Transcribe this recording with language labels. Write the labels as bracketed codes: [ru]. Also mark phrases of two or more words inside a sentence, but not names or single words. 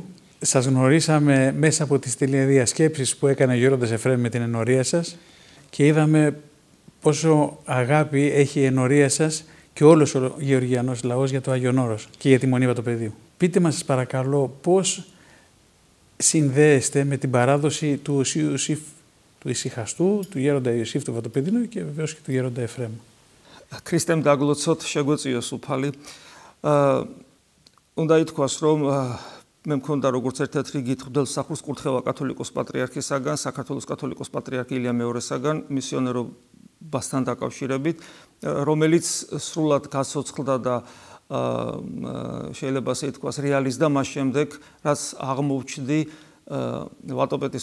[el] Σας γνωρίσαμε μέσα από τις τηλεδιασκέψεις που έκανε ο Γέροντας Εφραίμ με την ενορία σας και είδαμε πόσο αγάπη έχει η ενορία σας και όλος ο γεωργιανός λαός για το Άγιον Όρος και για τη Μονή Βατοπεδίου. Πείτε μας, σας παρακαλώ, πώς συνδέεστε με την παράδοση του Οσίου Ιωσήφ, του ησυχαστού, του Γέροντα Ιωσήφ του Βατοπεδίνου και βεβαίως και του Γέροντα Εφραίμ. [ka] Χριστέμ დაგლოცოთ, შეგვეწიოს უფალი. უნდა ითქვას, რომ მე მქონდა როგორც ერთ-ერთი რიგით მღვდელმსახურის კურთხევა კათოლიკოს პატრიარქისაგან, საქართველოს კათოლიკოს პატრიარქ ილია მეორესაგან, მისიონერობასთან დაკავშირებით, რომელიც სრულად გაცოცხლდა და შეიძლება ასე ითქვას რეალიზდა მას შემდეგ, რაც აღმოჩნდი ვატოპედის